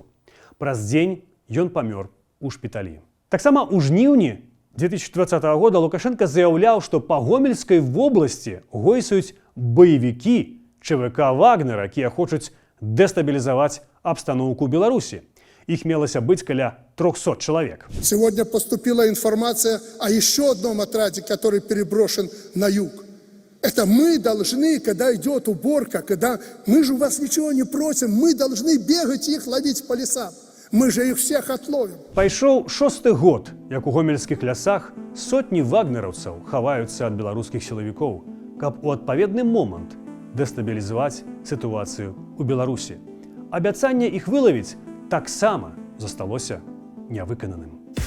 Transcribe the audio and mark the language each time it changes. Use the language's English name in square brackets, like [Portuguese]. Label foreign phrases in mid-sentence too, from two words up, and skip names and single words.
[Belarusian] Праз дзень ён памёр у шпіталі. Таксама ў жніўні 2020 года Лукашенко заяўляў, што па Гомельскай вобласці гойсаюць баевікі ЧВК Вагнера, якія хочуць дэстабілізаваць абстаноўку ў Беларусі. Іх мелася быць каля 300 человек. [Russian] Сегодня поступила информация о еще одном отряде, который переброшен на юг. Это мы должны, когда идет уборка, когда мы же у вас ничего не просим, мы должны бегать и их ловить по лесам. Мы же их всех отловим. [Belarusian] Пайшоў 6-й год, як у гомельскіх лясах сотні вагнераўцаў хаваюцца ад беларускіх сілавікоў, каб у адпаведны момант дэстабілізаваць сітуацыю ў Беларусі. Абяцанне іх вылавіць таксама засталося нявыкананым.